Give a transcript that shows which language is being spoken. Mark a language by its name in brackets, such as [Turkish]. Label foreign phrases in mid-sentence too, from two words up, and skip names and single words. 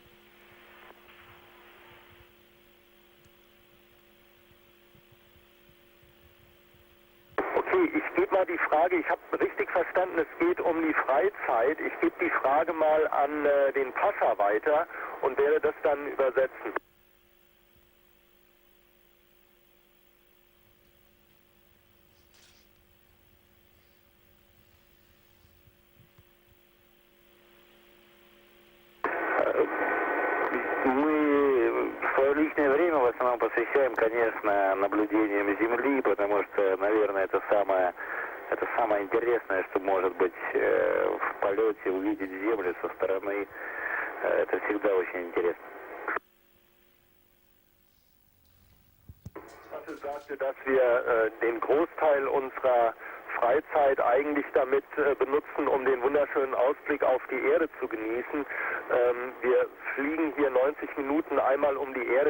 [German] Okay, ich gebe mal die Frage, ich habe richtig verstanden, es geht um die Freizeit. Ich gebe die Frage mal an den Pascha weiter und werde das dann übersetzen. [Russian] Мы свое личное время в основном посвящаем, конечно, наблюдениям Земли, потому что, наверное, это самое интересное, что может быть в полете, увидеть Землю со стороны. Это всегда очень интересно. [German] Ich sagte, dass wir den Großteil unserer Freizeit eigentlich damit benutzen, um den wunderschönen Ausblick auf die Erde zu genießen. Wir fliegen hier 90 Minuten einmal um die Erde.